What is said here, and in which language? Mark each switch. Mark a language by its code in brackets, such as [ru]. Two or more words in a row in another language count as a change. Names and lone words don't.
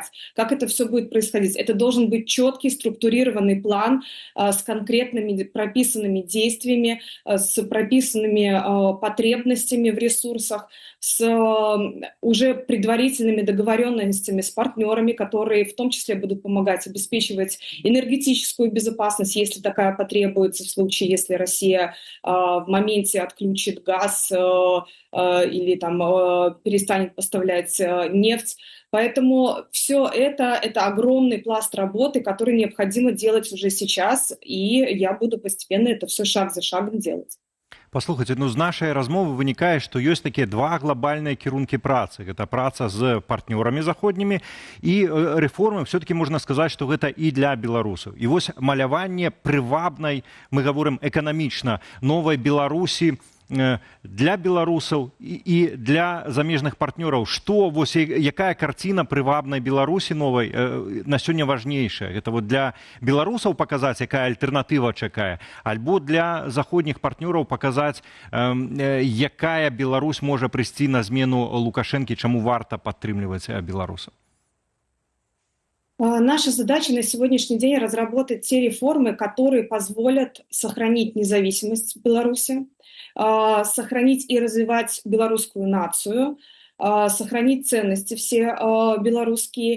[ru] Как это все будет происходить? Это должен быть четкий, структурированный план с конкретными прописанными действиями, с прописанными потребностями в ресурсах, с уже предварительными договоренностями с партнерами, которые в том числе будут помогать обеспечивать энергетическую безопасность, если такая потребуется, в случае, если Россия в моменте отключит газ или там перестанет поставлять нефть. Поэтому все это огромный пласт работы, который необходимо делать уже сейчас, и я буду постепенно это все шаг за шагом делать. [be] Паслухайце, ну з нашай размовы вынікае, што ёсць такія два глобальныя кірункі працы. Гэта праца з партнёрамі заходнімі і рэформы, все-таки можна сказаць, што гэта і для беларусаў. І вось маляванне прывабнай, мы гаворым эканамічна, новай Беларусі для беларусаў і для замежных партнёраў. Што, вось, якая карціна прывабнай Беларусі новай на сёння важнейшая? Гэта вот для беларусаў паказаць, якая альтэрнатыва чакае, альбо для заходніх партнёраў паказаць, якая Беларусь можа прыйсці на змену Лукашэнкі, чаму варта падтрымліваць беларусаў? [ru] Наша задача на сегодняшний день разработать те реформы, которые позволят сохранить независимость Беларуси, сохранить и развивать белорусскую нацию, сохранить ценности все белорусские.